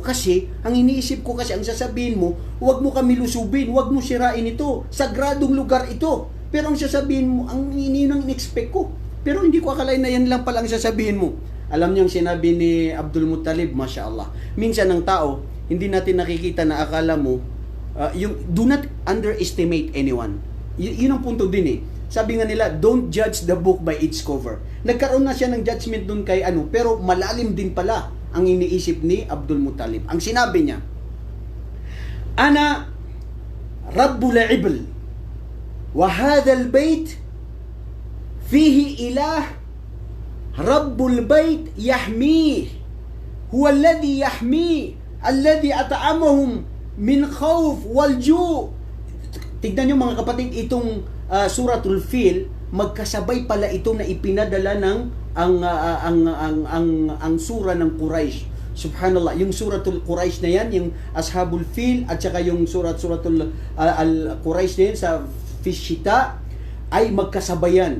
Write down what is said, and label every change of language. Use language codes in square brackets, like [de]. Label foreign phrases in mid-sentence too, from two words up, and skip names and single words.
[tl] Kasi, ang iniisip ko kasi, ang sasabihin mo, huwag mo kami lusubin, huwag mo sirain ito, sagradong lugar ito. Pero ang sasabihin mo, ang in-expect ko. Pero hindi ko akalain na yan lang pala ang sasabihin mo. Alam niyo ang sinabi ni Abdul Muttalib, [ar] ما شاء الله. [tl] Minsan ng tao, hindi natin nakikita na akala mo, [en] do not underestimate anyone. [tl] Yun ang punto din eh. Sabi nga nila, [en] don't judge the book by its cover. [tl] Nagkaroon na siya ng judgment dun kay pero malalim din pala ang iniisip ni Abdul Muttalib. Ang sinabi niya, [ar] أنا رب الإبل وهذا البيت فيه إله رب البيت يحميه هو الذي يحميه الذي أطعمهم من خوف والجوع'. [tl] Tignan niyo mga kapatid, itong Suratul Fil, magkasabay pala ito na ipinadala ng ang sura ng Quraysh. Subhanallah, yung Suratul Quraysh na yan, yung Ashabul Fil at saka yung Suratul Al-Quraysh na yan sa Fishita ay magkasabayan.